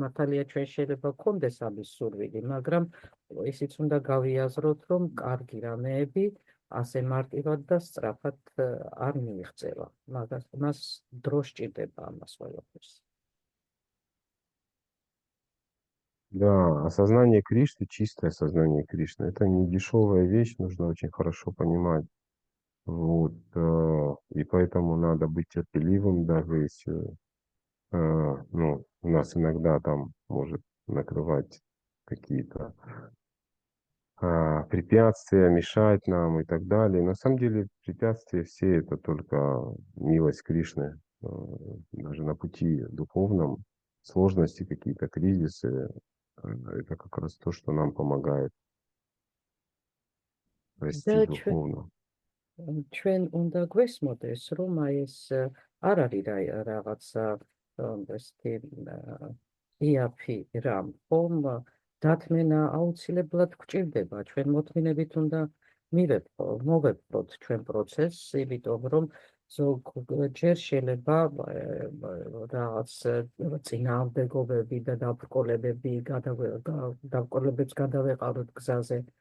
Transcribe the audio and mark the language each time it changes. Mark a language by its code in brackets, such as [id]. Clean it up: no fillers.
[ka] მართალია ჩვენ შეიძლება გქონდეს ამის სურვილი, მაგრამ ისიც უნდა გავიაზროთ, რომ კარგი რამეები ასე მარტივად და სწრაფად არ მიიღწევა. მას დრო სჭირდება ამას ყველაფერს. [ru] Да, осознание Кришны, чистое сознание Кришны, это не дешевая вещь, нужно очень хорошо понимать. Вот, и поэтому надо быть терпеливым, даже если ну, у нас иногда там может накрывать какие-то препятствия, мешать нам и так далее. На самом деле препятствия все это только милость Кришны. Даже на пути духовном сложности, какие-то кризисы, это как раз то, что нам помогает расти духовно. [ka] ჩვენ უნდა გვესმოდეს, რომ აი ეს არ არის რაღაცა ესეთი იაფი რამ, ხომ დათმენა აუცილებლად გვჭირდება, ჩვენ მოთმინებით უნდა მოვეპყროთ ჩვენ პროცესს, იმიტომ რომ ზოგჯერ შეიძლება რაღაც წინააღმდეგობები და დაბრკოლებები დაბრკოლებებს გადავეყაროთ გზაზე.